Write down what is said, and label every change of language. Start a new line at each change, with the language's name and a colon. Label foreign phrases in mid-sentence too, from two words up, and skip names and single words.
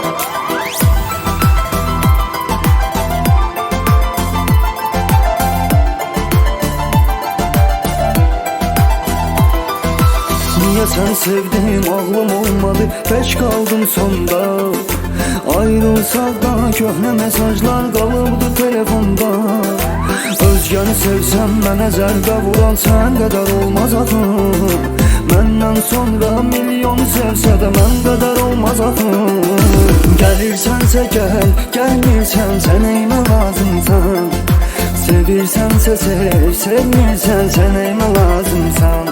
Turkish: Niye sen sevdim ağlım olmadı, geç kaldım sonda. Ayrılsak da köhne mesajlar kalıbdı telefonda.
Azerbaijani: Özgəni sevsəm mənə zərbə vuran sən qədər olmaz axı. Məndən sonra milyonu sevsə də mən qədər olmaz axı. Gəlirsənsə gəl, gəlmirsən sən neyimə lazımsan. Sevirsənsə sev, sevmirsən sən neyimə lazımsan.